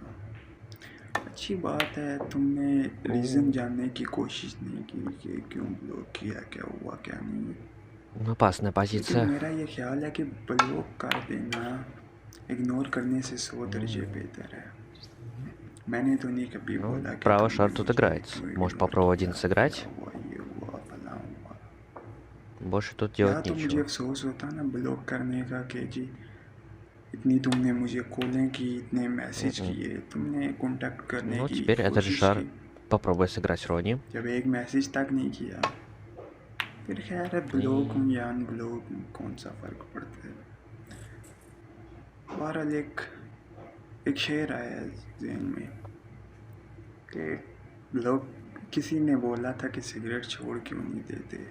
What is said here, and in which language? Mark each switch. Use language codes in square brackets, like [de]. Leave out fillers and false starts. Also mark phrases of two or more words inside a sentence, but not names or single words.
[ur] اچھی بات ہے، تم نے ریزن جاننے کی کوشش نہیں کی کہ کیوں بلاک کیا، کیا ہوا کیا نہیں. [ru] Опасная [ur] لیکن [ru] позиция. [ur] میرا یہ خیال ہے کہ بلاک کر دینا اگنور کرنے سے 100 درجے بہتر ہے. میں نے تو نہیں کبھی [ru] Ну, [ur] بولا کہ [ru] право [ur] تم نے [ru] шар тут [ur] مجھے [ru] играет. [ur] کیوں [ru] Можешь [ur] اگنور [ru] попробовать один [ur] کیا، [ru] сыграть. [ur] کیا ہوا، یہ ہوا، فلاں ہوا. [ru] Больше тут [ur] یا [ru] делать [ur] تو مجھے [ru] нечего. [ur] افسوس ہوتا نا بلاک کرنے کا کہ جی اتنی تم نے مجھے کالیں کی، اتنے میسج [ru] Мгм. [ur] کیے، تم نے کانٹیکٹ کرنے [ru] Ну, [ur] کی [ru] теперь этот же [ur] کوشش [ru] шар [ur] کی. [ru] попробуй сыграть Рони. [ur] جب ایک میسج تک نہیں کیا، پھر خیر ہے بلاک [ru] И [ur] ہوں یا ان بلاک ہوں، کون سا فرق پڑتا ہے. بہرحال ایک شعر آیا ہے ذہن میں کہ لوگ کسی نے بولا تھا کہ سگریٹ چھوڑ کیوں نہیں دیتے.